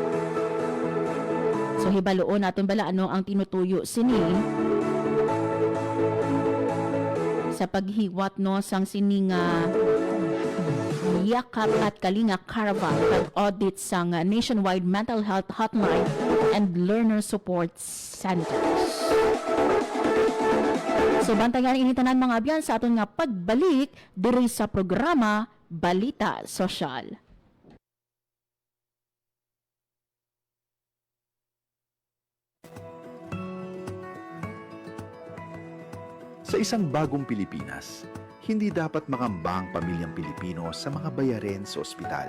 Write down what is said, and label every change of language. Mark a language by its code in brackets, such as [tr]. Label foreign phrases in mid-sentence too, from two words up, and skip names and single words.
[hil] So hibaloon naton bala ano ang tinutuyo sini sa paghiwat no sang sining Yakap at Kalinga Caravan kag audit sang [en] nationwide mental health hotline and learner support centers. [hil] So bantayan ini tanan mga abyan sa aton nga pagbalik diri sa programa Balita Sosyal. [tl] Sa isang bagong Pilipinas, hindi dapat makamba ang pamilyang Pilipino sa mga bayarin sa ospital.